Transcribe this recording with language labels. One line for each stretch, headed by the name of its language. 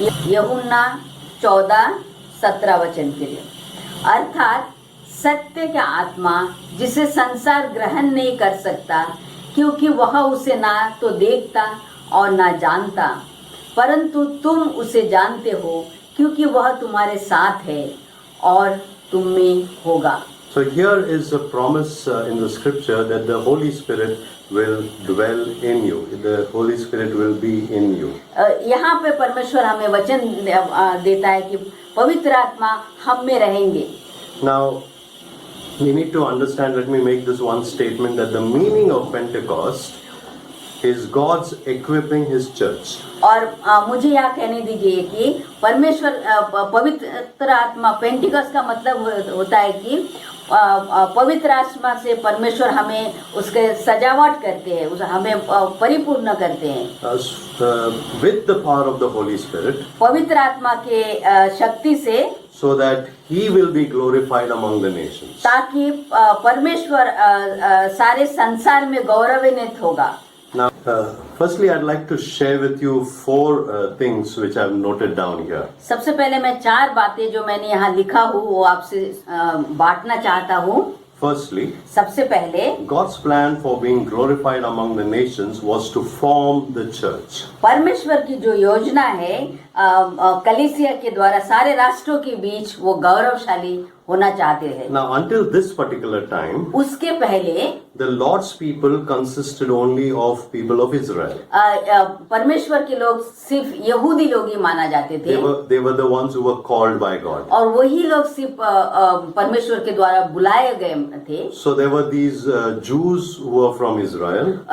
Hindi: यूहन्ना 14-17 वचन के लिए, अर्थात सत्य का आत्मा जिसे संसार ग्रहण नहीं कर सकता, क्योंकि वह उसे ना तो देखता और ना जानता, परंतु तुम उसे जानते हो क्योंकि वह तुम्हारे साथ है और तुम में होगा।
English: So here is a promise in the scripture that the Holy Spirit will dwell in you. The Holy Spirit will be in you.
Hindi: यहाँ पे परमेश्वर हमें वचन देता है कि पवित्र आत्मा हम में रहेंगे।
English: Now, we need to understand, let me make this one statement, that the meaning of Pentecost is God's equipping His church.
Hindi: और मुझे यहाँ कहने दीजिए कि परमेश्वर पवित्र आत्मा, पेंटिकॉस्ट का मतलब होता है कि पवित्र आत्मा से परमेश्वर हमें उसके सजावट करते हैं, उसे हमें परिपूर्ण करते हैं।
English: With the power of the Holy Spirit,
Hindi: पवित्र आत्मा के शक्ति से,
English: so that He will be glorified among the nations.
Hindi: ताकि परमेश्वर सारे संसार में गौरवान्वित होगा।
English: Now, firstly, I'd like to share with you four things which I've noted down here.
Hindi: सबसे पहले मैं 4 बातें जो मैंने यहाँ लिखा हूँ वो आपसे बांटना चाहता हूँ।
English: Firstly,
Hindi: सबसे पहले
English: God's plan for being glorified among the nations was to form the church.
Hindi: परमेश्वर की जो योजना है कलीसिया के द्वारा सारे राष्ट्रों के बीच वो गौरवशाली होना चाहते हैं।
English: Now, until this particular time,
Hindi: उसके पहले
English: the Lord's people consisted only of people of Israel.
Hindi: परमेश्वर के लोग सिर्फ यहूदी लोग ही माना जाते थे,
English: They were the ones who were called by God.
Hindi: और वही लोग सिर्फ परमेश्वर के द्वारा बुलाए गए थे।
English: So there were these Jews who were from Israel.